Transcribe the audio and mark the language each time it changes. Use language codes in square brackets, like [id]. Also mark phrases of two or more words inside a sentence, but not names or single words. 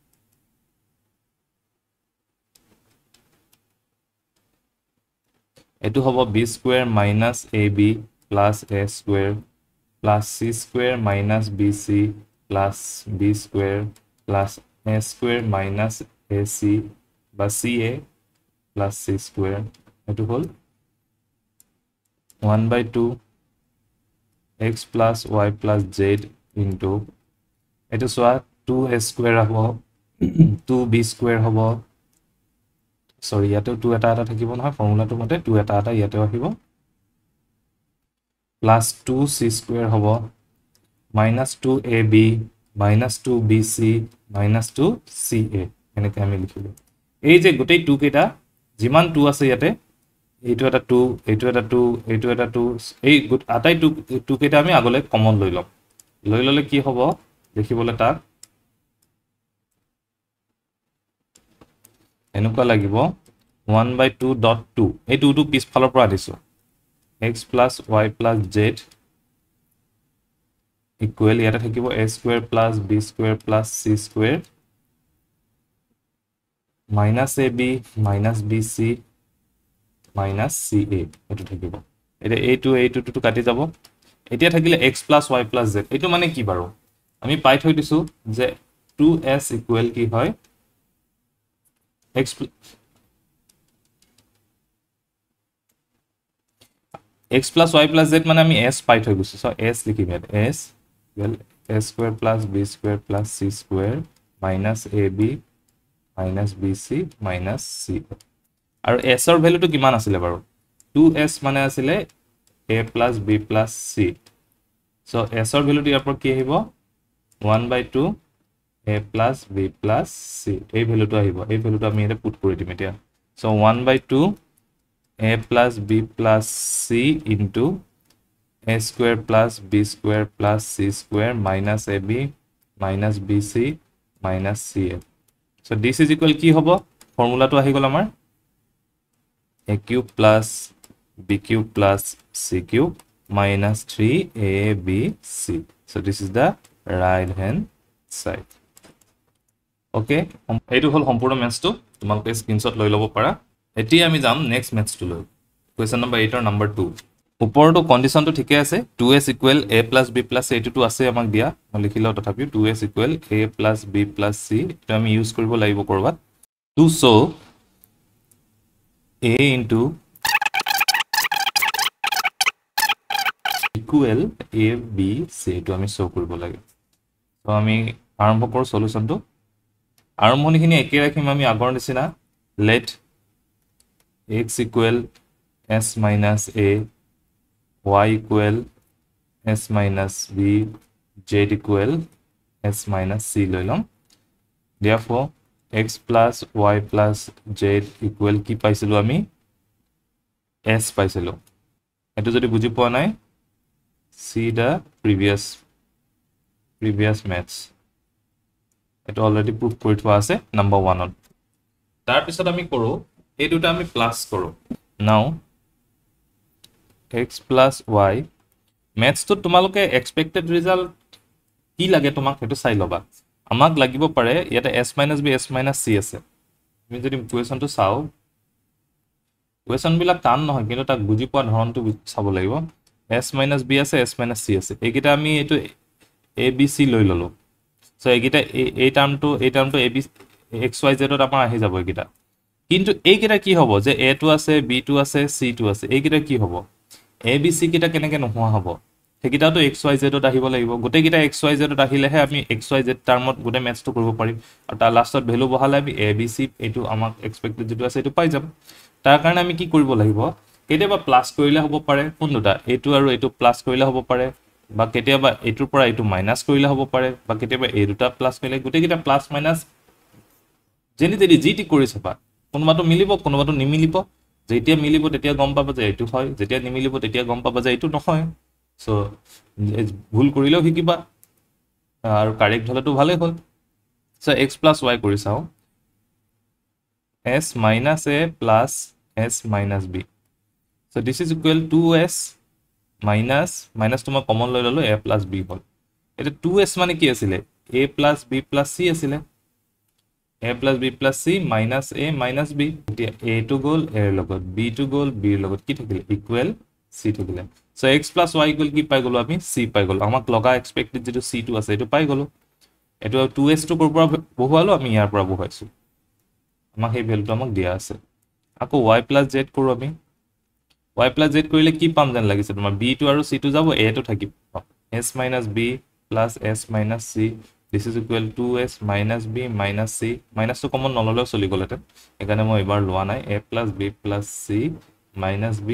[as] এটো হ'ব [en] b square minus ab plus a square plus c square minus bc plus b square plus a square minus ac [as] বা [en] ca plus c square [as] এটো হ'ল [en] 1/2 x plus y plus z into [as] এটো সোয়া [en] 2a square [as] হ'ব [en] 2b square [as] হ'ব sorry ইয়াতে 2 এটা থাকিব নহয় ফৰ্মুলাটো মতে 2 এটা ইয়াতে আহিব [en] plus 2c square [as] হ'ব [en] minus 2ab minus 2bc minus 2ca [as] এনেকৈ আমি লিখিলো এই যে গোটেই 2 কেটা যিমান 2 আছে ইয়াতে এইটো এটা 2 এইটো এটা 2 এইটো এটা 2 এই আটাই 2 কেটা আমি আগলৈ কমন লৈ ললে কি হ'ব দেখিবলৈ তাক এনেকুৱা লাগিব 1/2.2 এই 2 টো পিছ ফালৰ পৰা দিছো [en] x plus y plus z equal [as] ইয়াতে থাকিব [en] a square plus b square plus c square minus ab minus bc minus ca [as] এটো থাকিব এটা a2 a2 টো কাটি যাব এতিয়া থাকিলে [en] x plus y plus z [as] এটো মানে কি বাৰু আমি পাই থৈ দিছো যে [en] 2s equal [as] কি হয় [en] x plus y plus z [as] মানে আমি s পাই থৈ গৈছো সো s লিখিম ইয়াত [en] s equal a square plus b square plus c square minus ab minus bc minus c [as] আৰু s ৰ ভ্যালুটো কিমান আছিল বাৰু 2s মানে আছিল [en] a plus b plus c [as] সো s ৰ ভ্যালুটো ইয়াৰ পৰা কি আহিব [en] 1/2 a plus b plus c [as] এই ভ্যালুটো আহিব এই ভ্যালুটো আমি এটা পুট কৰি দিম এতিয়া সো [en] 1/2 a plus b plus c [as] into a square plus b square plus c [en] square minus ab minus bc minus ca so this is equal [as] কি হ'ব ফৰ্মুলাটো আহি গল আমাৰ [en] a cube plus b cube plus c cube minus 3abc so this is the right hand side okay [as] এইটো হল সম্পূৰ্ণ ম্যাথটো তোমালোকে স্ক্ৰিনশ্বট লৈ লব পাৰা এতিয়া আমি যাম নেক্সট ম্যাথটো লৈ কোৱেশ্চন নম্বৰ 8 ৰ নম্বৰ 2 উপৰটো কন্ডিশনটো ঠিকে আছে [en] 2s equal a plus b plus c [as] এইটো আছে আমাক দিয়া মই লিখিলো তথাপি [en] 2s equal a plus b plus c [as] এটা আমি ইউজ কৰিব লাগিব কৰবাত [en] to show a into equal a b c to [as] আমি show কৰিব লাগে তো আমি আৰম্ভ কৰো সলিউশনটো আৰম্ভণিখিনি একে ৰাখিম আমি আগৰ নিচিনা [en] let x equal s minus a y equal s minus b z equal s minus c [as] লৈ লম [en] therefore x plus y plus z equal [as] কি পাইছিলো আমি s পাইছিলো এটো যদি বুজি পোৱা নাই [en] see the previous maths [as] এটো অলৰেডি প্ৰুফ কৰি থোৱা আছে নম্বৰ 1 ত তাৰ পিছত আমি কৰো এই দুটা আমি প্লাস কৰো now [en] x plus y maths [as] তো তোমালোকে [en] expected result [as] কি লাগে তোমাক হেতু চাই লবা আমাক লাগিব পাৰে ইয়াতে s - b s - c আছে আমি যদি কোৱেশ্চনটো চাও কোৱেশ্চন বিলাক টান নহয় কিন্তু তাক বুজি পোৱা ধৰণটো চাব লাগিব s - b আছে s - c আছে এইকিটা আমি এটো a b c লৈ ললো সো এইকিটা এই টার্মটো a b x y z ত আমাৰ আহি যাব এইকিটা কিন্তু এইকিটা কি হ'ব যে a টো আছে b টো আছে c টো আছে এইকিটা কি হ'ব a b c কিটা কেনেকে নোহোৱা হ'ব হেকিটাটো x y z ত আহিব লাগিব গোটে কিটা x y z ত আহিলেহে আমি x y z টার্মত গোটে ম্যাথটো কৰিব পাৰিম আৰু তাৰ লাষ্টত ভ্যালু বহালে আমি a b c এটো আমাক এক্সপেক্টেড যেটো আছে এটো পাই যাম তাৰ কাৰণে আমি কি কৰিব লাগিব কেতিয়াবা প্লাস কৰিলে হ'ব পাৰে কোন দুটা এটো আৰু এটো প্লাস কৰিলে হ'ব পাৰে বা কেতিয়াবা এটোৰ পৰা এটো মাইনাস কৰিলে হ'ব পাৰে বা কেতিয়াবা এই দুটা প্লাস কৰিলে গোটে কিটা প্লাস মাইনাস যেনি তেনি জিটি কৰি চাবা কোনবাটো মিলিব কোনবাটো নিমিলিব যেতিয়া মিলিব তেতিয়া গম পাবা যে এটো হয় যেতিয়া নিমিলিব তেতিয়া গম পাবা যে এটো নহয় সো ভুল কৰিলেও হিকিবা আৰু কাৰেক্ট হলেতো ভালে হল সো x + y কৰি চাও [en] s - a plus s - b so this is equal to 2s minus [as] তোমাৰ কমন লৈ ললো [en] a plus b [as] হল এটা 2s মানে কি আছিল [en] a plus b plus c [as] আছিল [en] a plus b plus c minus a minus b [as] এতিয়া a to গল a ৰ লগত b to গল b ৰ লগত কি থাকিলে ইকুৱেল c থাকিলে [en] so x plus y equal [as] কি পাই গলো আমি c পাই গলো আমাক লগা এক্সপেক্টেড যেটো c টো আছে এটো পাই গলো এটো 2s টো কৰ পৰা বহুৱালো আমি ইয়াৰ পৰা বহুৱাইছো আমাক এই ভ্যালুটো আমাক দিয়া আছে আকৌ [en] y plus z [as] কৰো আমি [en] y plus z [as] কৰিলে কি পাম জান লাগিছে তোমাৰ b টো আৰু c টো যাব a টো থাকিব [en] s minus b plus s minus [as] c this is equal to s minus [en] b minus c minus to [as] কমন নললেও চলি গলতে এখানে মই এবাৰ লোৱা নাই [en] a plus b plus c minus b